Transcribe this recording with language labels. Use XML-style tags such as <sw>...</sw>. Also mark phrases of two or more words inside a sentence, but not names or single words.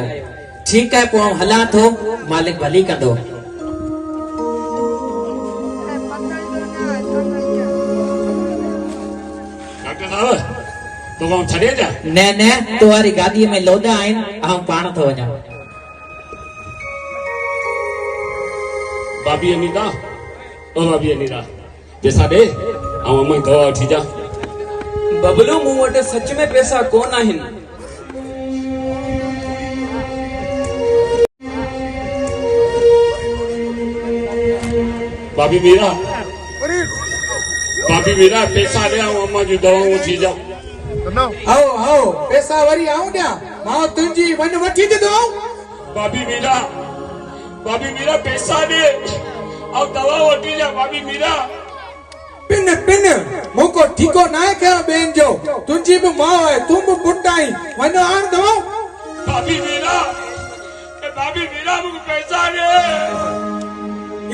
<sd>ठीकु आहे, पोइ आउं हलां थो, मालिक भली कंदो। डॉक्टर साहब तो आउं छॾे ॾियां? न न, तो वारी गाॾीअ में लोॾा आहिनि, आउं पाण थो वञां। भाभी अनीता, ओ भाभी अनीता, पैसा दे, आउं अम्मा जी दवा वठी जा। बबलू मूं वटि सच में पैसा कोन आहिनि। भाभी मीरा, भाभी मीरा पैसा दे, आउं अम्मा जी दवा वठी जा। आओ आओ, पैसा वरी आऊं ॾियां, मां तुंहिंजी वञ वठी ॾींदो। भाभी मीरा, भाभी मीरा पैसा दे, आउं दवा वठी जा। भाभी मीरा पिन पिन मूंको ठीको न आहे कयो ॿियनि जो। तुंहिंजी बि माउ आहे, तूं बि पुटु आहीं, वञो आण दवा। भाभी मीरा, भाभी मीरा मूंखे पैसा दे।</sd>